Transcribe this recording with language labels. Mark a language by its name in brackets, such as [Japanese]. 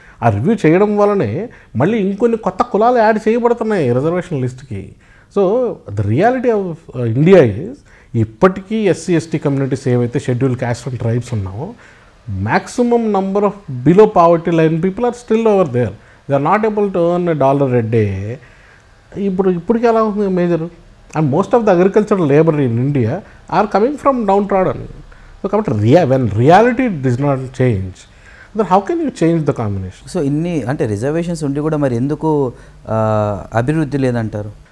[Telugu] ఆ రివ్యూ చేయడం వల్లనే మళ్ళీ ఇంకొన్ని కొత్త కులాలు యాడ్ చేయబడుతున్నాయి reservation లిస్ట్కి. [English] so the reality of India is [Telugu] ఇప్పటికీ ఎస్సీ ఎస్టీ కమ్యూనిటీస్ ఏవైతే షెడ్యూల్ క్యాస్ట్ అండ్ ట్రైబ్స్ ఉన్నామో [English] maximum number of below poverty line people are still over there. They are not able to earn $1 a day. [Telugu] ఇప్పటికి ఎలా ఉంది major? [English] And most of the agricultural labour in India are coming from downtrodden. So కాబట్టి when reality does not change, then how can you change the combination? [Telugu] So ఇన్ని అంటే reservations ఉండి కూడా మరి ఎందుకు అభివృద్ధి లేదంటారు?